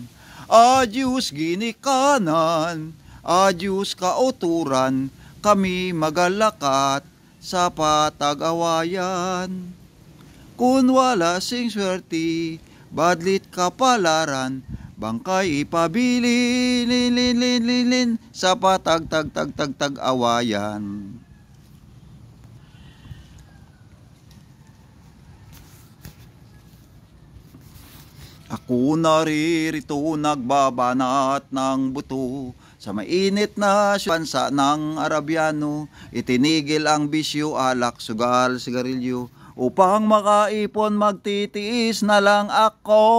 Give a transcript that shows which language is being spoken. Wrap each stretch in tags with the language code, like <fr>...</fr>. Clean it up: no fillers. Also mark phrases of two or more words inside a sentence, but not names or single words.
<hil>Adyos ginikanan, adyos kauturan, kami magalakat sa patagawayan. Kung wala sing swerte, badlit kapalaran, bangkay ipabilin sa patag-tag-tag-tag-awayan.</hil> <tl>Ako naririto nagbabanat ng buto, sa mainit na bansa ng Arabiano, itinigil ang bisyo, alak, sugal, sigarilyo, upang makaipon magtitiis na lang ako.</tl>